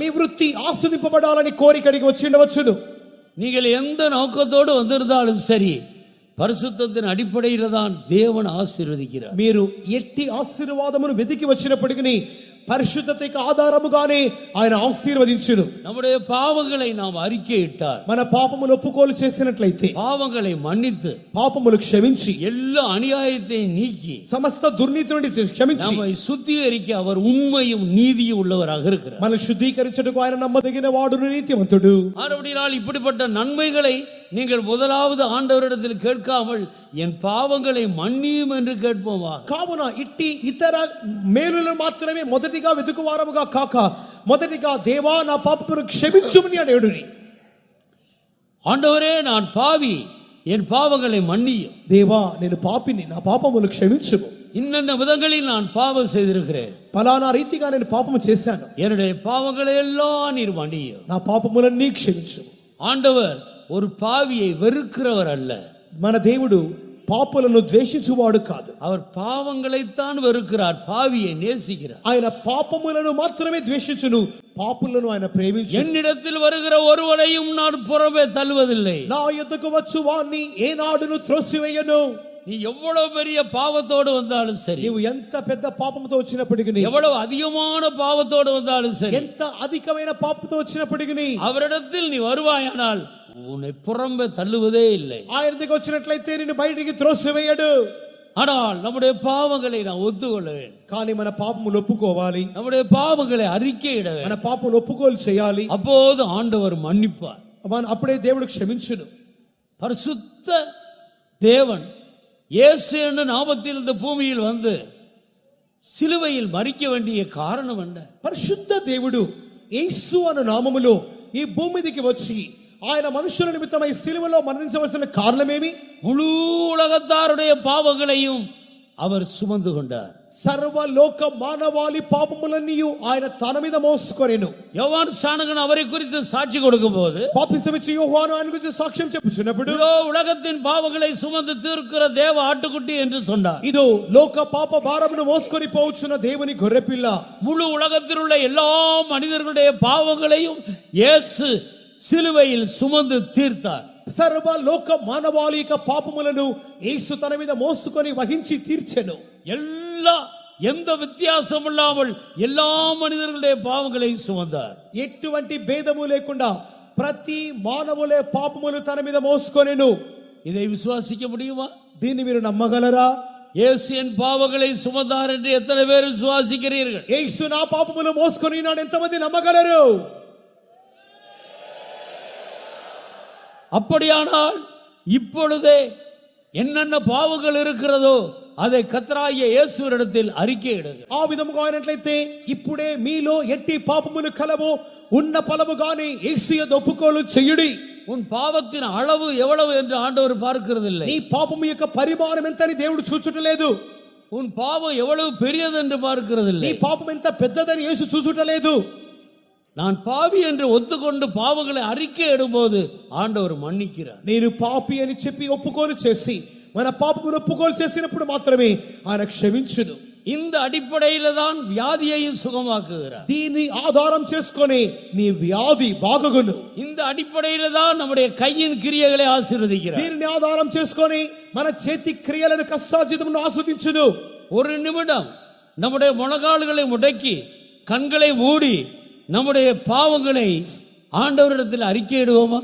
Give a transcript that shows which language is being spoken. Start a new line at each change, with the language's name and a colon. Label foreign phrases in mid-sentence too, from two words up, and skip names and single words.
Telugu: మీ వృత్తి ఆశీర్వదింపబడాలని కోరి ఇక్కడికి వచ్చి ఉండవచ్చును.
Tamil: நீங்கள் எந்த நோக்கத்தோடு வந்திருந்தாலும் சரி, பரிசுத்தத்தின் அடிப்படையில் தான் தேவன் ஆசீர்வதிக்கிறார்.
Telugu: మీరు ఎట్టి ఆశీర్వాదమును వెతికి వచ్చినప్పటికీ పరిశుద్ధతకు ఆధారముగానే ఆయన ఆశీర్వదించును.
Tamil: நம்முடைய பாவங்களை நாம் அறிக்கையிட்டால்,
Telugu: మన పాపములు ఒప్పుకోలు చేసినట్లయితే,
Tamil: பாவங்களை மன்னித்து,
Telugu: పాపములు క్షమించి,
Tamil: எல்லா அநியாயத்தையும் நீக்கி,
Telugu: సమస్త దుర్నీతి నుండి క్షమించి
Tamil: நம்மை சுத்திகரிக்க அவர் உண்மையும் நீதியும் உள்ளவராக இருக்கிறார்.
Telugu: మనం శుద్ధీకరించుటకు ఆయన నమ్మదగిన వాడును నీతిమంతుడు.
Tamil: ஆனபடியால் இப்படிப்பட்ட நன்மைகளை நீங்கள் முதலாவது ஆண்டவரிடத்தில் கேட்காமல் என் பாவங்களை மன்னியும் என்று கேட்போமா.
Telugu: కావున ఇట్టి ఇతర మేలులను మాత్రమే మొదటిగా వెతుకువారముగా కాక మొదటిగా దేవా నా పాపమును క్షమించుమని అడుగుని.
Tamil: ஆண்டவரே நான் பாவி, என் பாவங்களை மன்னியும்.
Telugu: దేవా నేను పాపిని, నా పాపమును క్షమించుము.
Tamil: இன்னென்ன விதங்களில் நான் பாவம் செய்திருக்கிறேன்,
Telugu: ఫలానా రీతిగా నేను పాపము చేశాను,
Tamil: என்னுடைய பாவங்களை எல்லாம் நீர் மன்னியும்.
Telugu: నా పాపములన్నీ క్షమించుము.
Tamil: ஆண்டவர் ஒரு பாவியை வெறுக்கிறவர் அல்ல.
Telugu: మన దేవుడు పాపులను ద్వేషించువాడు కాదు.
Tamil: அவர் பாவங்களைத்தான் வெறுக்கிறார், பாவியை நேசிக்கிறார்.
Telugu: ఆయన పాపములను మాత్రమే ద్వేషించును, పాపులను ఆయన ప్రేమించు.
Tamil: என்னிடத்தில் வருகிற ஒருவரையும் நான் புறமே தள்ளுவதில்லை.
Telugu: నా యొద్దకు వచ్చు వాణ్ణి ఏనాడును త్రోసివేయను.
Tamil: நீ எவ்வளவு பெரிய பாவத்தோடு வந்தாலும் சரி,
Telugu: నీవు ఎంత పెద్ద పాపముతో వచ్చినప్పటికీ,
Tamil: எவ்வளவு அதிகமான பாவத்தோடு வந்தாலும் சரி,
Telugu: ఎంత అధికమైన పాపంతో వచ్చినప్పటికీ
Tamil: அவரிடத்தில் நீ வருவாயானால் உன்னை புறம்பே தள்ளுவதே இல்லை.
Telugu: ఆయన దగ్గరికి వచ్చినట్లయితే నిన్ను బయటికి త్రోసివేయడు.
Tamil: ஆனால் நம்முடைய பாவங்களை நான் ஒத்துக்கொள்ள வேண்டும்.
Telugu: కానీ మన పాపములు ఒప్పుకోవాలి,
Tamil: நம்முடைய பாவங்களை அறிக்கையிட
Telugu: మన
Tamil: வேண்டும்.
Telugu: పాపములు ఒప్పుకోలు చేయాలి.
Tamil: அப்போது ஆண்டவர் மன்னிப்பார்.
Telugu: అప్పుడే దేవుడు క్షమించును.
Tamil: பரிசுத்த தேவன் இயேசு என்ற நாமத்தில் இந்த பூமியில் வந்து சிலுவையில் மரிக்க வேண்டிய காரணம் என்ன?
Telugu: పరిశుద్ధ దేవుడు యేసు అను నామములో ఈ భూమి మీదకి వచ్చి ఆయన మనుషుల నిమిత్తమై సిలువలో మరణించవలసిన కారణమేమి?
Tamil: முழு உலகத்தாருடைய பாவங்களையும் அவர் சுமந்து கொண்டார்.
Telugu: సర్వలోక మానవాళి పాపములన్నీ ఆయన తన మీద మోసుకొనెను.
Tamil: யோவான் ஸ்நானகன் அவரை குறித்து சாட்சி கொடுக்கும் போது,
Telugu: బాప్తిసమిచ్చి యోహాను ఆయన గురించి సాక్ష్యం చెప్పుచున్నప్పుడు,
Tamil: இதோ உலகத்தின் பாவங்களை சுமந்து தீர்க்கிற தேவ ஆட்டுக்குட்டி என்று சொன்னார்.
Telugu: ఇదో లోక పాప భారమును మోసుకొని పోవచ్చున్న దేవుని గొర్రెపిల్ల.
Tamil: முழு உலகத்தில் உள்ள எல்லா மனிதர்களுடைய பாவங்களையும் இயேசு சிலுவையில் சுமந்து தீர்த்தார்.
Telugu: సర్వ లోక మానవాళి యొక్క పాపములను యేసు తన మీద మోసుకొని వహించి తీర్చెను.
Tamil: எந்த வித்தியாசம் இல்லாமல் எல்லா மனிதர்களுடைய பாவங்களை சுமந்தார்.
Telugu: ఎటువంటి భేదము లేకుండా ప్రతి మానవులే పాపములు తన మీద మోసుకొనెను.
Tamil: இதை விசுவாசிக்க முடியுமா?
Telugu: దీన్ని మీరు నమ్మగలరా?
Tamil: இயேசு என் பாவங்களை சுமந்தார் என்று எத்தனை பேர் விசுவாசிக்கிறீர்கள்?
Telugu: యేసు నా పాపములు మోసుకొని నాడు ఎంతమంది నమ్మగలరు?
Tamil: அப்படியானால் இப்பொழுதே என்னென்ன பாவங்கள் இருக்கிறதோ அதை கர்த்தராகிய இயேசுவினிடத்தில் அறிக்கையிடுங்கள்.
Telugu: ఆ విధముగా అయినట్లయితే ఇప్పుడే మీలో ఎట్టి పాపములు కలవో ఉన్న పలముగానే యేసు యందు ఒప్పుకోలు చేయుడి.
Tamil: உன் பாவத்தின் அளவு எவ்வளவு என்று ஆண்டவர் பார்க்கிறதில்லை.
Telugu: నీ పాపము యొక్క పరిమాణం ఎంత అని దేవుడు చూచుటలేదు.
Tamil: உன் பாவம் எவ்வளவு பெரியது என்று பார்க்கிறதில்லை.
Telugu: నీ పాపం ఎంత పెద్దదని యేసు చూచుటలేదు.
Tamil: நான் பாவி என்று ஒத்துக்கொண்டு பாவங்களை அறிக்கையிடும்போது ஆண்டவர் மன்னிக்கிறார்.
Telugu: నేను పాపి అని చెప్పి ఒప్పుకోలు చేసి మన పాపమును ఒప్పుకోలు చేసినప్పుడు మాత్రమే ఆయన క్షమించును.
Tamil: இந்த அடிப்படையில தான் வியாதியையும் சுகமாக்குகிறார்.
Telugu: దీన్ని ఆధారం చేసుకొని నీ వ్యాధి బాగుగును.
Tamil: இந்த அடிப்படையில தான் நம்முடைய கையின் கிரியைகளை ஆசீர்வதிக்கிறார்.
Telugu: దీనిని ఆధారం చేసుకొని మన చేతి క్రియలను కష్టార్జితమును ఆస్వాదించును.
Tamil: ஒரு நிமிடம் நம்முடைய முழங்கால்களை முடக்கி கண்களை மூடி நம்முடைய பாவங்களை ஆண்டவரிடத்தில் அறிக்கையிடுவோமா?